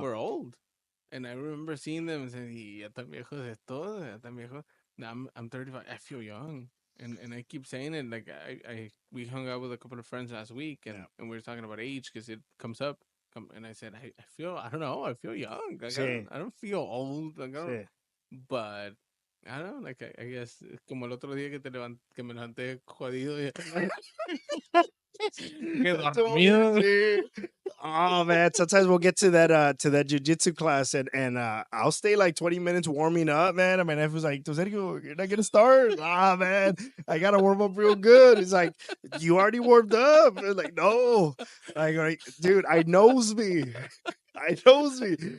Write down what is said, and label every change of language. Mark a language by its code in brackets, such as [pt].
[en] were old. And I remember seeing them and saying, [es] "Y ya tan viejos estos, ya tan viejos." [en] Now I'm 35. I feel young. And I keep saying it. Like we hung out with a couple of friends last week Yeah. and we were talking about age because it comes up. And I said, I feel, I don't know, I feel young. Like [es] Sí, [en] I don't feel old. Like [es] sí. [en] but I don't know, like I guess [es] como el otro día que me levanté jodido y que dormido. Sí. [en] Oh man, sometimes we'll get to that jujitsu class, and I'll stay like 20 minutes warming up, man. And my nephew was like, Sergio, you're not gonna start? Ah man, I gotta warm up real good. It's like, you already warmed up. And like, no. Like, dude, I knows me. I knows me.